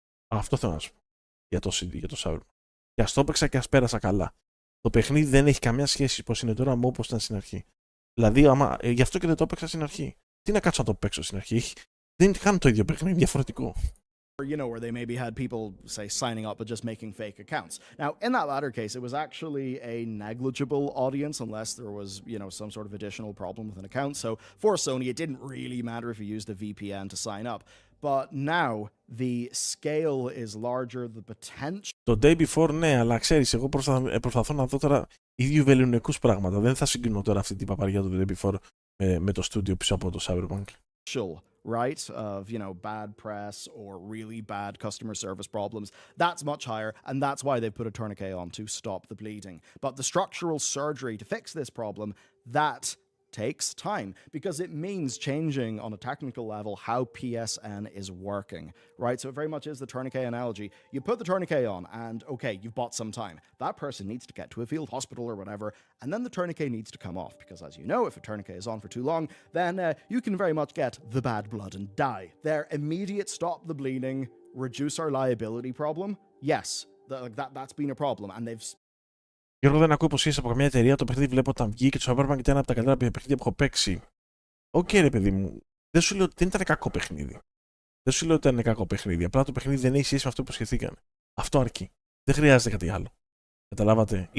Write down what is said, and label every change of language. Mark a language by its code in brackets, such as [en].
[el] Αυτό θέλω να σας πω για το CD, για το Cyberpunk. Και ας το έπαιξα και ας πέρασα καλά. Το παιχνίδι δεν έχει καμία σχέση πώς είναι τώρα με όπως ήταν στην αρχή. Δηλαδή, γι' αυτό και δεν το έπαιξα στην αρχή. Τι να κάτσω να το παίξω στην αρχή? Δεν είχαν το ίδιο παιχνίδι, διαφορετικό. [en] where they maybe had people, say, signing up but just making fake accounts. Now, in that latter case, it was actually a negligible audience unless there was, some sort of additional problem with an account. So for Sony, it didn't really matter if you used a VPN to sign up. But now, the scale is larger, the potential... [el] Το day before, ναι, αλλά ξέρεις, εγώ προσπαθώ να δω τώρα ίδιου βεληνικούς πράγματα. Δεν θα συγκρινώ τώρα αυτή την παπαριά του day before με το στούντιο πίσω από το Cyberpunk. [en] Right, of, bad press or really bad customer service problems, that's much higher, and that's why they put a tourniquet on to stop the bleeding. But the structural surgery to fix this problem, that takes time, because it means changing on a technical level how PSN is working, right? So it very much is the tourniquet analogy. You put the tourniquet on and, okay, you've bought some time. That person needs to get to a field hospital or whatever, and then the tourniquet needs to come off, because as you know, if a tourniquet is on for too long, then you can very much get the bad blood and die. Their immediate stop the bleeding, reduce our liability problem, yes, that's been a problem, and they've... [el] Γιώργο, δεν ακούω υποσχέσεις από καμία εταιρεία. Το παιχνίδι βλέπω όταν βγήκε και το Cyberpunk ήταν ένα από τα καλύτερα παιχνίδια που έχω παίξει. Οκ, ρε παιδί μου. Δεν σου λέω ότι δεν ήταν κακό παιχνίδι. Δεν σου λέω ότι ήταν κακό παιχνίδι. Απλά το παιχνίδι δεν έχει σχέση με αυτό που υποσχεθήκαν. Αυτό αρκεί. Δεν χρειάζεται κάτι άλλο. Καταλάβατε?